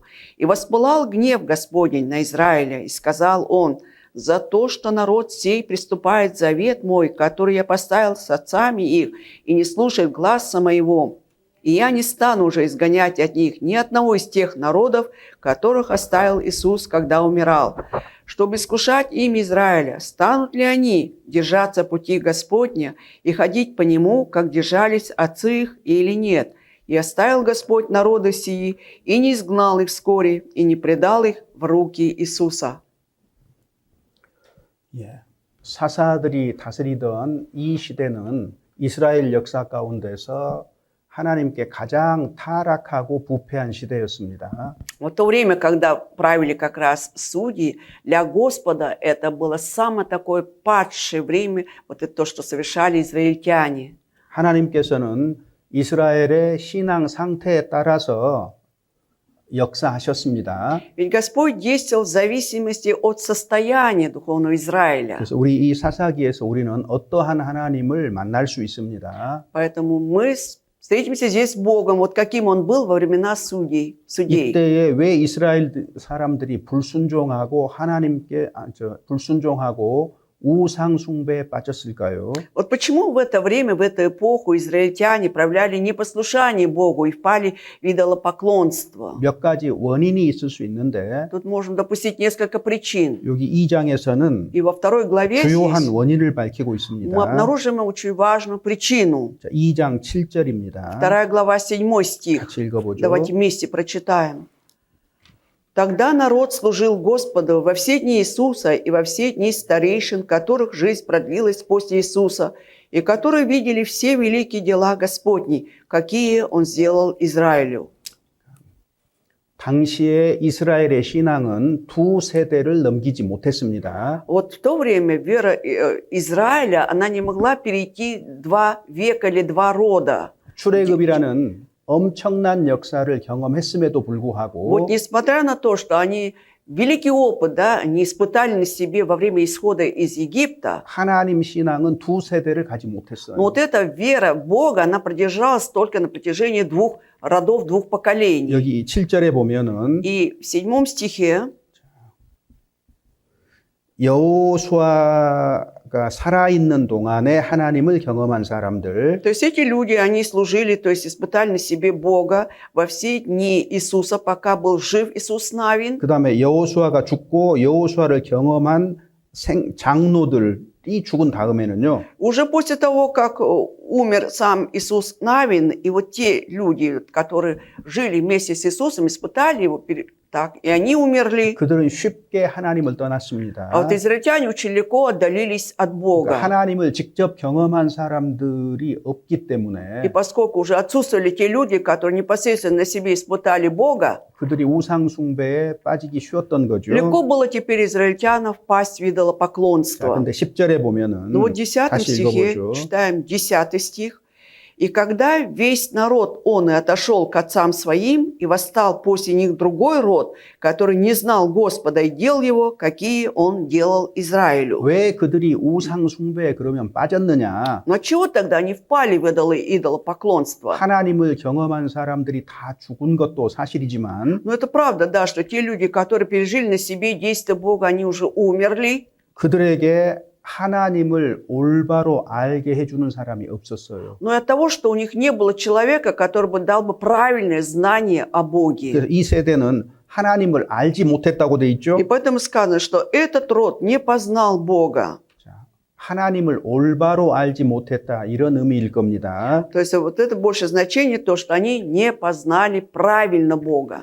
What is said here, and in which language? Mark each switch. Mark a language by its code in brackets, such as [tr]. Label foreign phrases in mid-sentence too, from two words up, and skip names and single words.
[ru] И воспылал гнев Господень на Израиля, и сказал он: за то, что народ сей приступает завет мой, который я поставил с отцами их, и не слушает гласа моего, и я не стану уже изгонять от них ни одного из тех народов, которых оставил Иисус, когда умирал, чтобы искушать имя Израиля, станут ли они держаться пути Господня и ходить по нему, как держались отцы их, или нет. И оставил Господь народы сии, и не изгнал их вскоре, и не предал их в руки Иисуса». [ko] 예. 사사들이 다스리던 이 시대는 이스라엘 역사 가운데서 하나님께 가장 타락하고 부패한 시대였습니다. [ru] Вот то время, когда правили как раз судьи, для Господа это было самое такое падшее время, вот это то, что совершали израильтяне. [ko] 하나님께서는 이스라엘의 신앙 상태에 따라서 역사하셨습니다. [ru] Ведь Господь действовал в зависимости от состояния духовного Израиля. [ko] 그래서 우리 이 사사기에서 우리는 어떠한 하나님을 만날 수 있습니다. [ru] Поэтому мы Встретимся здесь с Богом, вот каким Он был во времена судей. [ko] 이때에 왜 이스라엘 사람들이 불순종하고 불순종하고 우상 숭배에 빠졌을까요? [ru] Вот почему в это время, в эту эпоху израильтяне проявляли непослушание Богу и впали в идолопоклонство? [ko] 몇 가지 원인이 있을 수 있는데 [ru] Тут можем допустить несколько причин. [ko] 여기 2장에서는 [ru] И во второй главе [ko] 주요한 [ru] здесь [ko] 원인을 밝히고 [ru] мы [ko] 있습니다. [ru] обнаружим очень важную причину. [ko] 자, 2장 7절입니다. [ru] Вторая глава, 7 стих. [ko] 같이 읽어보죠. [ru] Давайте вместе прочитаем. «Тогда народ служил Господу во все дни Иисуса и во все дни старейшин, которых жизнь продлилась после Иисуса, и которые видели все великие дела Господни, какие Он сделал Израилю». [ko] 당시에 이스라엘의 신앙은 두 세대를 넘기지 못했습니다. [ru] Вот в то время вера Израиля, она не могла перейти 2 века или 2 рода. [ko] 출애굽이라는 엄청난 역사를 경험했음에도 [ru] Вот [ko] 불구하고 [ru] несмотря на то, что они великий опыт, да, они испытали на себе во время исхода из Египта, [ko] 하나님 신앙은 두 세대를 가지 못했어요. [ru] но вот эта вера в Бога, она продержалась только на протяжении 2 родов, 2 поколений. [ko] 여기 7절에 보면은 [ru] И в 7 стихе [ko] 여호수아가 살아있는 동안에 하나님을 경험한 사람들, [ru] то есть эти люди, они служили, то есть испытали на себе Бога во все дни Иисуса, пока был жив Иисус Навин. [ko] 그 다음에 여호수아가 죽고 여호수아를 경험한 장로들이 죽은 다음에는요. [ru] Уже после того, как умер сам Иисус Навин, и вот те люди, которые жили вместе с Иисусом, испытали его, так, и они умерли. [ko] 그들은 쉽게 하나님을 떠났습니다. [ru] А вот израильтяне очень легко отдалились от Бога. [ko] 그러니까 하나님을 직접 경험한 사람들이 없기 때문에 [ru] И поскольку уже отсутствовали те люди, которые непосредственно на себе испытали Бога, [ko] 그들이 우상 숭배에 빠지기 쉬웠던 거죠. [ru] легко было теперь израильтянам впасть в [ko] 자, [ru] идолопоклонство. [ko] 근데 10절에 보면은 [ru] Ну вот в 10 [ko] 다시 [ru] стихе, [ko] 읽어보죠. [ru] читаем 10 стих. «И когда весь народ он и отошел к отцам своим, и восстал после них другой род, который не знал Господа и дел его, какие он делал Израилю». [ko] 왜 그들이 우상 숭배에 그러면 빠졌느냐? [ru] Но чего тогда они впали в идолопоклонство? [ko] 하나님을 경험한 사람들이 다 죽은 것도 사실이지만 [ru] Ну это правда, да, что те люди, которые пережили на себе действия Бога, они уже умерли. [ko] 그들에게 하나님을 올바로 알게 해주는 사람이 없었어요. [ru] Но и от того, что у них не было человека, который бы дал бы правильное знание о Боге. [ko] 그래서 이 세대는 하나님을 알지 못했다고 돼 있죠. [ru] И поэтому сказано, что этот род не познал Бога. [ko] 자, 하나님을 올바로 알지 못했다 이런 의미일 겁니다. [ru] То есть вот это больше значение, то, что они не познали правильно Бога.